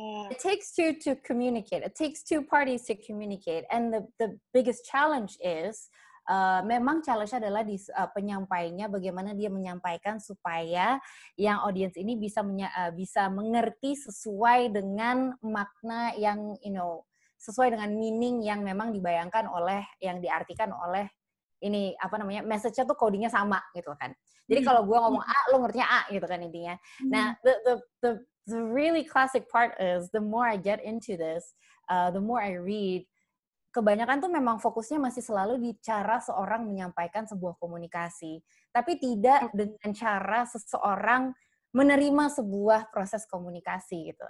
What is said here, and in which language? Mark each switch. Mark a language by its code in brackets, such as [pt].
[en] It takes two to communicate. It takes two parties to communicate. And the biggest challenge is [id] memang challenge-nya adalah di penyampainya, bagaimana dia menyampaikan supaya yang audiens ini bisa mengerti sesuai dengan makna yang sesuai dengan meaning yang memang dibayangkan oleh, yang diartikan oleh ini message-nya tuh codingnya sama gitu kan. Jadi kalau gue ngomong A, lo ngertinya A gitu kan intinya. [en] Nah, the really classic part is the more I get into this, the more I read, [id] kebanyakan tuh memang fokusnya masih selalu di cara seorang menyampaikan sebuah komunikasi, tapi tidak dengan cara seseorang menerima sebuah proses komunikasi gitu.